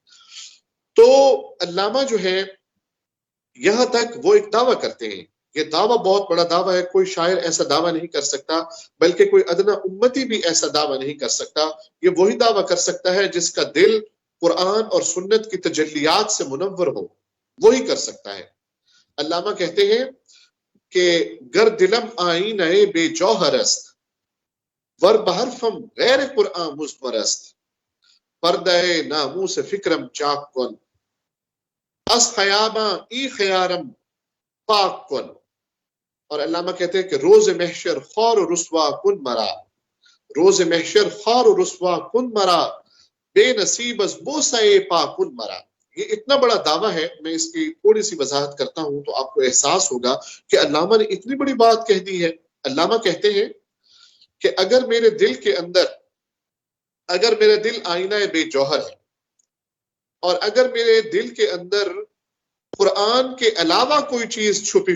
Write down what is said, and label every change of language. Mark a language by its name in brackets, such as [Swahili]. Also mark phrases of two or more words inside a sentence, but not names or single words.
[Urdu] تو علامہ جو ہے یہاں تک وہ ایک دعویٰ کرتے ہیں، یہ دعویٰ بہت بڑا دعویٰ ہے، کوئی شاعر ایسا دعویٰ نہیں کر سکتا، بلکہ کوئی ادنا امتی بھی ایسا دعویٰ نہیں کر سکتا۔ یہ وہی دعویٰ کر سکتا ہے جس کا دل قرآن اور سنت کی تجلیات سے منور ہو، وہی کر سکتا ہے۔ علامہ کہتے ہیں کہ [Persian] گر دلم آئینہ بے جوہر است، ور بحرفم غیر قرآن مزمرست، پردہ ناموس فکرم چاک کن، اس خیاباں ای خیارم پاک کن۔ [Urdu] اور علامہ کہتے ہیں کہ [Persian] روز محشر خور و رسوا کن مرا، روز محشر خور و رسوا کن مرا، بے نصیب از بوسہ پا کن مرا۔ [Urdu] یہ اتنا بڑا دعویٰ ہے، میں اس کی تھوڑی سی وضاحت کرتا ہوں تو آپ کو احساس ہوگا کہ علامہ نے اتنی بڑی بات کہہ دی ہے۔ علامہ کہتے ہیں کہ اگر میرے دل کے اندر، اگر میرا دل آئینہ بے جوہر ہے، اور اگر میرے دل کے اندر قرآن کے علاوہ کوئی چیز چھپی